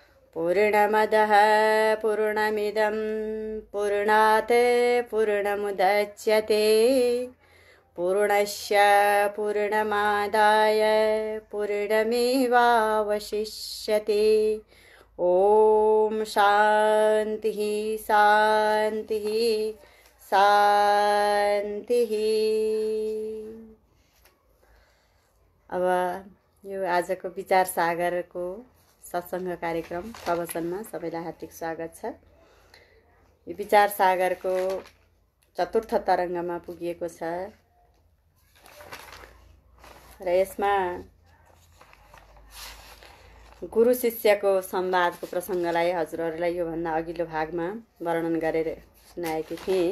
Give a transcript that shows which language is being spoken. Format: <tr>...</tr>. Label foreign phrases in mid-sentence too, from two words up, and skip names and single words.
<sa>पूर्णमदः पूर्णमिदं पूर्णात् पूर्णमुदच्यते पूर्णस्य पूर्णमादाय पूर्णमेवावशिष्यते। ओम शान्तिः शान्तिः शान्तिः।</sa> <ne>अब यो आजको विचार सागरको सत्सङ्ग कार्यक्रम प्रवचनमा सबैलाई हार्दिक स्वागत छ। यो विचार सागरको चतुर्थ तरङ्गमा पुगिएको छ र यसमा गुरु शिष्यको संवादको प्रसङ्गलाई हजुरहरूलाई योभन्दा अघिल्लो भागमा वर्णन गरेर सुनाएकी थिएँ।</ne>